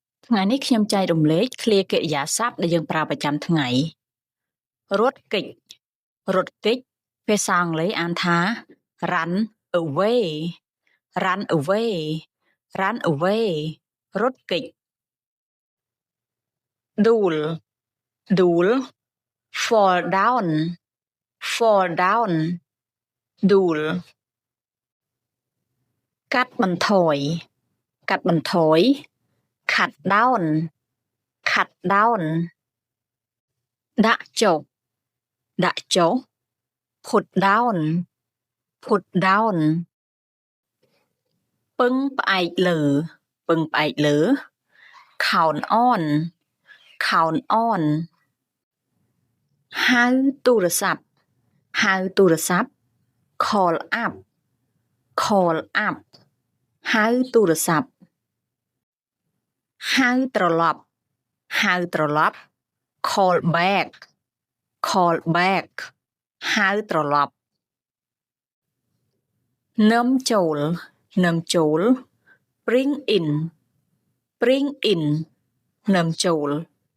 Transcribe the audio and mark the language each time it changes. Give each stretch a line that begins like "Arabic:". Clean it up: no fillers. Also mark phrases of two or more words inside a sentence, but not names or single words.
Khmer: ថ្ងៃនេះខ្ញុំចែករំលែកឃ្លាកិរិយាសព្ទដែលយើងប្រើប្រចាំថ្ងៃរត់គេចភាសាអង់គ្លេសអានថា
English: run away run away run away
Khmer: រត់គេច
English: duel fall down duel កាត់បន្ថយ cut down
Khmer: ដាក់ចុះ
English: put down
Khmer: ពឹងផ្អែកលើ
English: count on
Khmer: ហៅទូរស័ព្ទ
English: call up
Khmer: ហៅទូរស័ព្ទ ហៅត្រឡប់
English: call back
Khmer: ហៅត្រឡប់ នាំចូល
English: bring in
Khmer: នាំចូល